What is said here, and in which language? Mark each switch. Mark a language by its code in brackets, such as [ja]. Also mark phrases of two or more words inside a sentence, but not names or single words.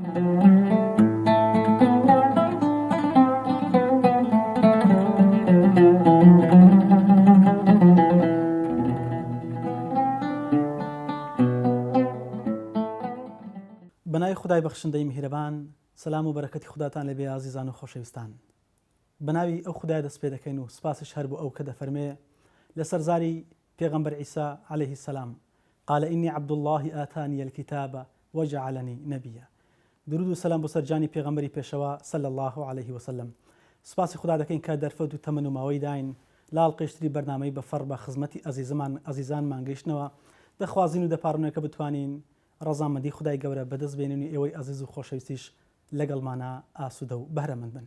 [ckb] بەناوی خودای بەخشندەی میهرەبان، سەلام و بەرەکەتی خوداتان لەبێ ئازیزان و خۆشەویستان. بەناوی ئەو خودای دەست پێ دەکەین و سپاسش هەر بۆ ئەو کە دەفەرمێ لەسەر زاری پێغەمبەر عیسا عەلەیهی السەلام [ar] قال إني عبد الله آتاني الكتاب وجعلني نبيا. [ckb] درود و سەلام بۆ سەرجانی پێغەمبەری پێشەوە [ar] صلی الله عليه وسلم. [ckb] سپاسی خوددا دەکەین کە دەرفەت و تەمەن و ماوەی داین لاڵ قێشتری بەرنامەی بەفەڕ بە خزمەتی ئەزیزانمان گەیشتنەوە. دەخوازین و دەپاڕنەوە کە بتوانین ڕەزامەندی خودای گەورە بەدەست بێنین و ئێوەی ئەزیز و خۆشەویستیش لەگەڵمانە ئاسوودە و بەهرەمەند بن.